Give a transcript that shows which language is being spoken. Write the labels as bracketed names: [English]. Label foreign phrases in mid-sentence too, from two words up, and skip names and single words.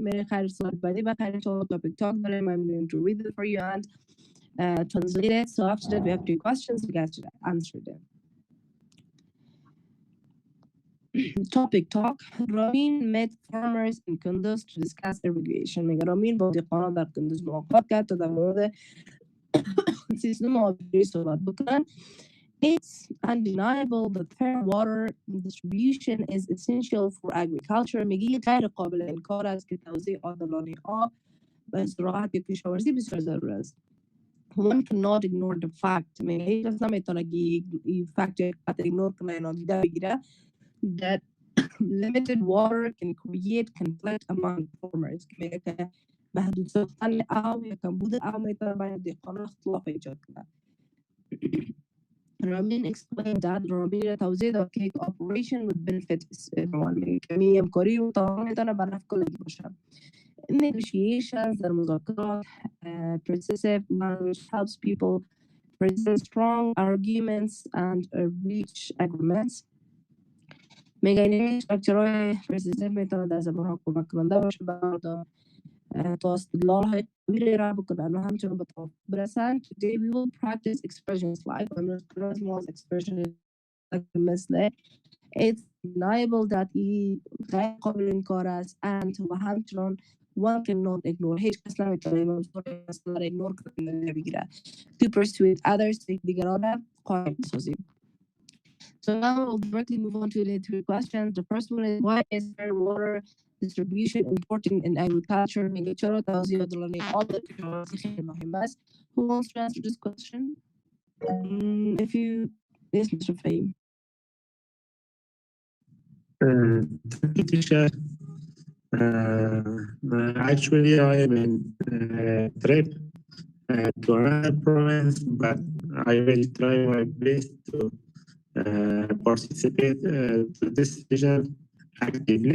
[English] Topic talk. I'm going to read it for you and translate it. So after that, we have 2 questions. You guys should answer them. Topic talk. Ramin met farmers in Kunduz to discuss irrigation. [Persian] Ramin با دهقانان در کندوز ملاقات کرد تا در مورد سیستم آبیاری صحبت بکنن. [English] It's undeniable that fair water distribution is essential for agriculture. [Persian] میگه غیر قابل انکار است که توزیع عادلانه آب به زراعت یا کشاورزی بسیار ضروری است. [English] One cannot ignore the fact. [Persian] میگه هیچ کس نمیتونه که این فکت یا حقیقت ایگنور کنه یا نادیده بگیره [English] that limited water can create conflict among farmers. [Persian] میگه که محدود ساختن آب یا کمبود آب میتونه بین دهقانان اختلاف ایجاد کنه. [English] Ramin explained that Ramin [Persian] توضیح داد که [English] cooperation would benefit everyone. [Persian] کمی همکاری و تعاون میتونه به نفع کلی باشه. [English] Negotiations [Persian] در مذاکرات [English] persuasive language helps people present strong arguments and reach agreements. [Persian] میگه این استراکچرهای persuasive میتونه در زبان ها کمک کننده باشه به تا استدلال های قوی را بکنن و همچنان به توافق برسن. [English] Today we will practice expressions like expression [Persian] مثل [English] it's undeniable that he [Persian] غیر قابل انکار است and و همچنان [English] one cannot ignore [Persian] هیچ کس نمیتونه این موضوع رو اصلا ایگنور کنه بگیره [English] to persuade others [Persian] دیگران قانع بسازیم. [English] So now we'll directly move on to the three questions. The first one is why is fair water distribution important in agriculture? [Persian] میگه چرا توزیع عادلانه آب در کشاورزی خیلی مهم است. [English] Who wants to answer this question? If you yes, Mr. Fahim. Thank you, teacher. Actually, I am in trip to another province, but I will try my best to participate to this session actively.